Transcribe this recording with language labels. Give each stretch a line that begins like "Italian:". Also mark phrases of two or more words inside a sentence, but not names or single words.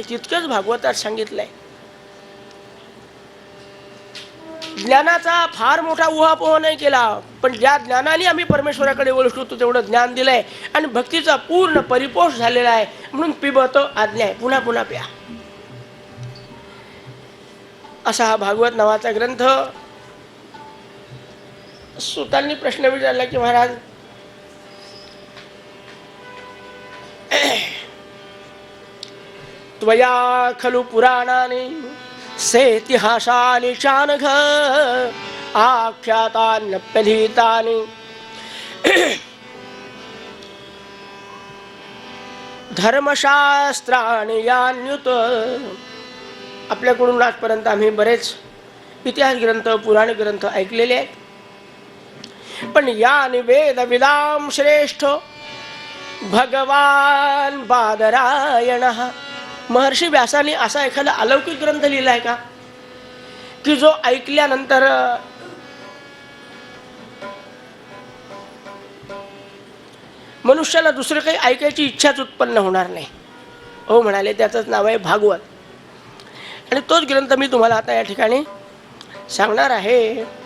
Marathi: तितकंच भागवतात सांगितलंय. ज्ञानाचा फार मोठा उहापोह नाही केला, पण ज्या ज्ञानाने आम्ही परमेश्वराकडे वळतो तेवढं ज्ञान दिलंय आणि भक्तीचा पूर्ण परिपोष झालेला आहे. म्हणून पिबत आज्ञा आहे, पुन्हा पुन्हा प्या. असा हा भागवत नावाचा ग्रंथ. सुतांनी प्रश्न विचारला की महाराज,
Sanskrit: त्वया खलु पुराणानि सेतिहासानि चानघ आख्यातान्यप्यधीतानि धर्मशास्त्राणि यान्युत.
Marathi: आपल्याकडून आजपर्यंत आम्ही बरेच इतिहास ग्रंथ, पुराण ग्रंथ ऐकलेले आहेत.
Sanskrit: पण यानि वेद विदाम श्रेष्ठ भगवान बादरायणः.
Marathi: महर्षी व्यासाने असा एखादा अलौकिक ग्रंथ लिहिला आहे का की जो ऐकल्यानंतर मनुष्याला दुसरं काही ऐकायची इच्छाच उत्पन्न होणार नाही. हो म्हणाले, त्याचंच नाव आहे भागवत. आणि तोच ग्रंथ मी तुम्हाला आता या ठिकाणी सांगणार आहे.